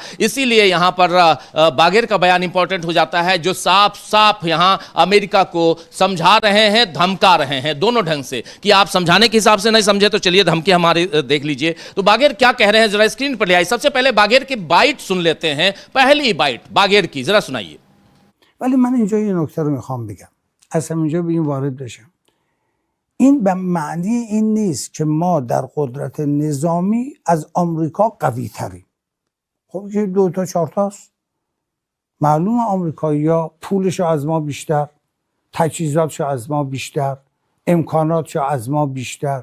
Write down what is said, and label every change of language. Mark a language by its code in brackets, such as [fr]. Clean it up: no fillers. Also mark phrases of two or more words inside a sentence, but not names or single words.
[hi] इसीलिए यहाँ पर बाघेर का बयान इंपॉर्टेंट हो जाता है, जो साफ साफ यहाँ अमेरिका को समझा रहे हैं, धमका रहे हैं दोनों ढंग से कि आप समझाने के हिसाब से समझे तो चलिए धमकी हमारी देख लीजिए। तो बाघेर क्या कह रहे हैं जरा स्क्रीन पर ले आइए। सबसे पहले बाघेर की बाइट सुन लेते हैं, पहली बाइट बाघेर की जरा सुनाइए। [fa] ولی من اینجا یه نکته رو میخوام بگم، از همینجا به این وارد بشم. این به معنی این نیست که ما در قدرت نظامی از آمریکا قوی تریم. خب که 2 تا 4 تاست. معلومه آمریکایی‌ها پولشو از ما بیشتر، تجهیزاتشو از ما بیشتر، امکاناتشو از ما بیشتر.